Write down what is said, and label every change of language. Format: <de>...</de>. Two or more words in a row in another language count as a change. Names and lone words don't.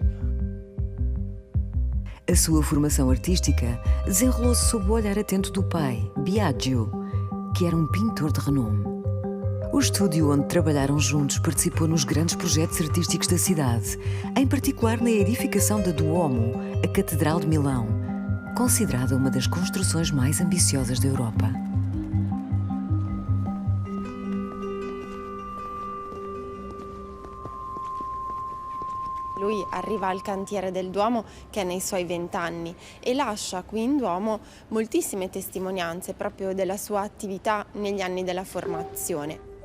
<pt>A sua formação artística desenrolou-se sob o olhar atento do pai, Biagio, que era um pintor de renome. O estúdio onde trabalharam juntos participou nos grandes projetos artísticos da cidade, em particular na edificação da Duomo, a Catedral de Milão, considerada uma das construções mais ambiciosas da Europa.</pt> <it>Lui arriva al cantiere del Duomo che è nei suoi 20 anni e lascia qui in Duomo moltissime testimonianze proprio della sua attività negli anni della formazione.</it>